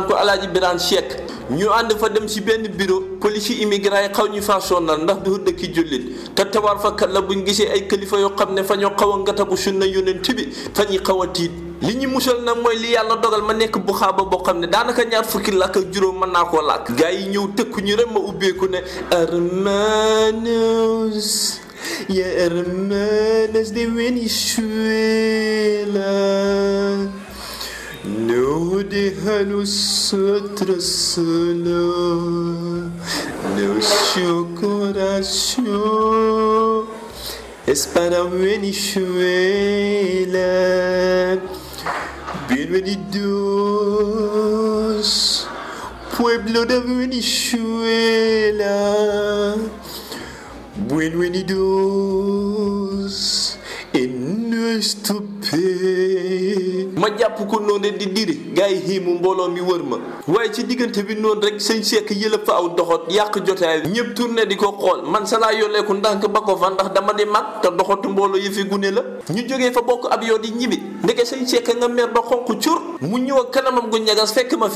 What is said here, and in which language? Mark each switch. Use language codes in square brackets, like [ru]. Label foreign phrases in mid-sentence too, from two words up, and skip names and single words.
[wo] ko Alaaji Birane Cheikh ñu ànd fa dem si benn [fr] bureau police [wo] immigrant yi xaw ñu faa sonnal ndax du dëkki jullit te tawaar fa kat la buñ gisee ay kilifa yoo xam ne fa ñoo xaw a ngatagu sunna yonent bi fa ñuy xaw a tiit li ñu musal nag mooy li yàlla dogal ma nekk bu xaaba boo xam ne daanaka ñaar fukki làkk ak juróom mën naa koo làkk gars yi ñëw tëkku ñu rek ma ubbeeku ne [es] hermanos y hermanas de Venezuela no déjanos nosotros solos nuestro corazón es para Venezuela. Bienvenidos, pueblo de Venezuela. Bienvenidos en nuestro país. [wo] ma jàpp ko noonu di diri gars yi xiimu mbooloo mi wër ma waaye ci diggante bi noonu rek sëñ Seck yëlëb fa aw doxot yàq jotaay ñëpp tourné di ko xool man sa laa yolleeku ndànk ba ko fa ndax dama di mag te doxatu mbooloo yëfi gune la ñu jógee fa bokk ab yoo di ñibbi ndeke sëñ Seck nga mer ba xonq cur mu ñëw ak kanamam gu ñagas fekk ma